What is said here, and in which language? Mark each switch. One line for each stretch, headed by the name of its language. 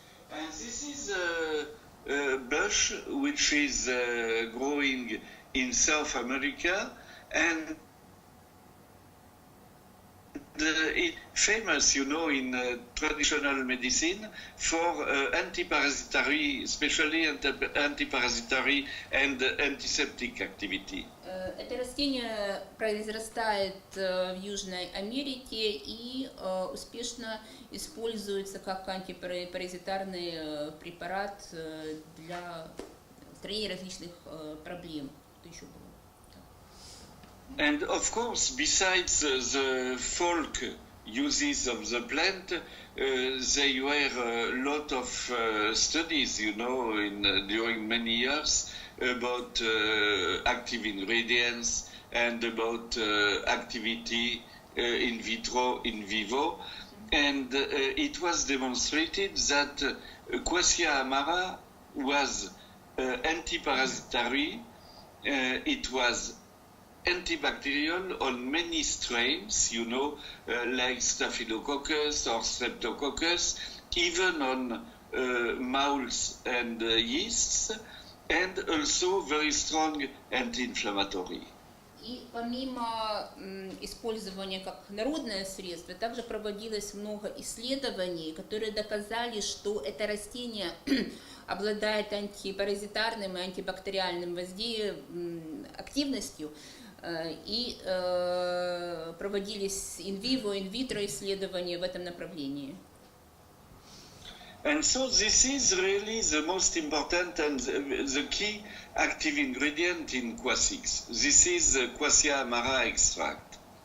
English: And this is a bush which is growing in South America, and it's famous, you know, in traditional medicine for antiparasitary, especially antiparasitary and antiseptic activity.
Russian: Это растение произрастает в Южной Америке и успешно используется как антипаразитарный препарат для устранения различных проблем. Что еще было?
English: And of course, besides the folk uses of the plant, there were a lot of studies, you know, during many years about active ingredients and about activity in vitro, in vivo. And it was demonstrated that Quassia amara was antiparasitary, it was antibacterial on many strains, you know, like Staphylococcus or Streptococcus, even on molds and yeasts, and also very strong anti-inflammatory.
Russian: И помимо использования как народное средство, также проводилось много исследований, которые доказали, что это растение обладает антипаразитарным и антибактериальным активностью, и проводились in-vivo, in-vitro исследования в этом направлении.
English: And so this is really the most important and the key active ingredient in Quasix. This is the Quassia amara extract.